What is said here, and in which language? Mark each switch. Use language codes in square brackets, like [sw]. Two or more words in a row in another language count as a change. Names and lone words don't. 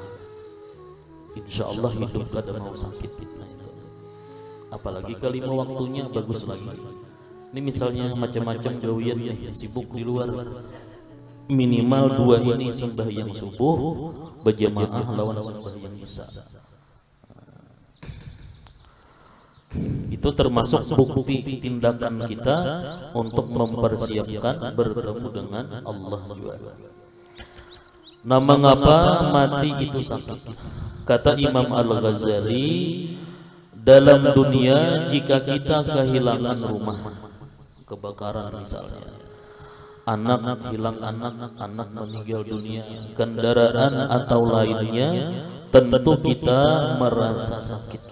[ar] Insya Allah [id] hidup kada mau sakit. Nah, itu. Apalagi kalau 5 waktunya bagus lagi. Ini misalnya macam-macam gawian nih, sibuk di luar. Minimal 2 ini sembahyang subuh berjamaah lawan sembahyang isya. Itu termasuk bukti tindakan kita untuk mempersiapkan bertemu dengan Allah juga. Nah, mengapa mati itu sakit? Kata Imam Al-Ghazali, dalam dunia jika kita kehilangan rumah, kebakaran misalnya, anak hilang, anak meninggal dunia, kendaraan atau lainnya, tentu kita merasa sakit.